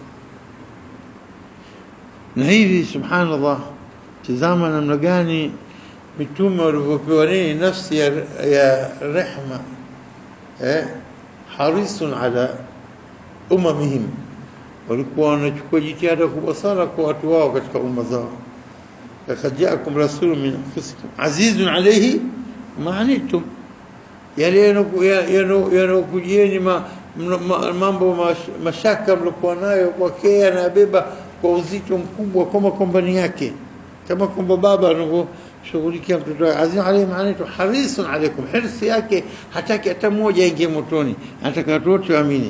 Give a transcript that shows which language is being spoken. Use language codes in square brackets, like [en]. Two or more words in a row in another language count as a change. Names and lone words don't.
[sw] Na hivi subhanallah, tazama namna gani mitume walivyopewa nini nafsi ya rehma, [ar] حريص على أممهم, [sw] walikuwa wanachukua jitihada kubwa sana kwa watu wao katika umma zao. [ar] لقد جاءكم رسول من أنفسكم عزيز عليه ما عنتم, [sw] yale yanokujieni mambo mashaka mlikuwa nayo kwake, anabeba kwa uzito mkubwa kama kompani yake, kama kwamba baba anavyoshughulikia mtoto wake. [ar] عزيز عليه ما عنتم حريص عليكم, [sw] hirsi yake hataki hata mmoja aingie motoni, anataka watu wote waamini.